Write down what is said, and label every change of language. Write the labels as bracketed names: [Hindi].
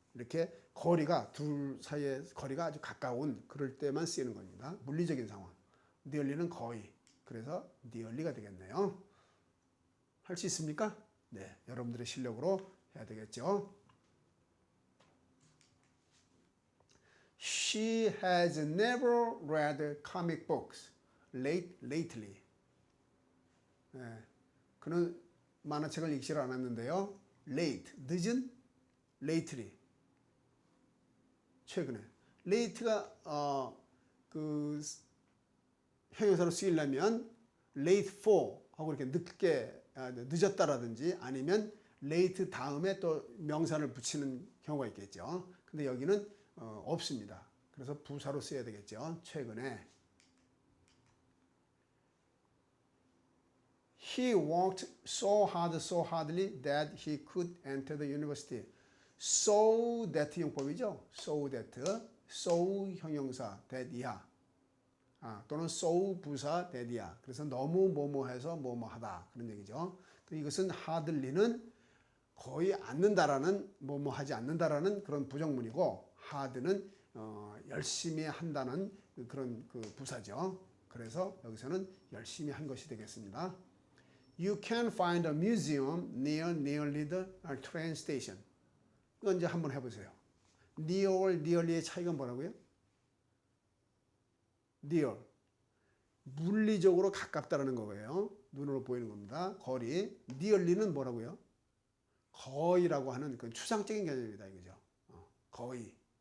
[Korean] 이렇게 거리가 둘 사이의 거리가 아주 가까운 그럴 때만 쓰이는 겁니다. 물리적인 상황. nearly는 거의. 그래서 nearly가 되겠네요. 할 수 있습니까? 네, 여러분들의 실력으로 해야 되겠죠. [English] She has never read comic books lately. [Korean] 네, 그는 만화책을 읽지를 않았는데요. [English] late, 늦은 lately. [Korean] 최근에. late가 그 형용사로 쓰이려면 late for 하고 이렇게 늦게 늦었다라든지 아니면 late 다음에 또 명사를 붙이는 경우가 있겠죠. 근데 여기는 없습니다. 그래서 부사로 써야 되겠죠. 최근에. [English] He worked so hardly that he could enter the university. [Korean] So that 용법이죠. So that, so 형용사, that 이하. 또는 so 부사 that이야. 그래서 너무 뭐뭐해서 뭐뭐하다 그런 얘기죠. 이것은 hardly는 거의 않는다라는 뭐뭐하지 않는다라는 그런 부정문이고 hard는 열심히 한다는 그런 그 부사죠. 그래서 여기서는 열심히 한 것이 되겠습니다. [English] You can find a museum nearly the train station. [Korean] 이거 이제 한번 해보세요. nearly의 차이가 뭐라고요? [English] near. [Korean] 물리적으로 가깝다라는 거예요. 눈으로 보이는 겁니다. 거리. nearly는 뭐라고요? 거의라고 하는 그 추상적인 개념입니다. 이거죠. 거의.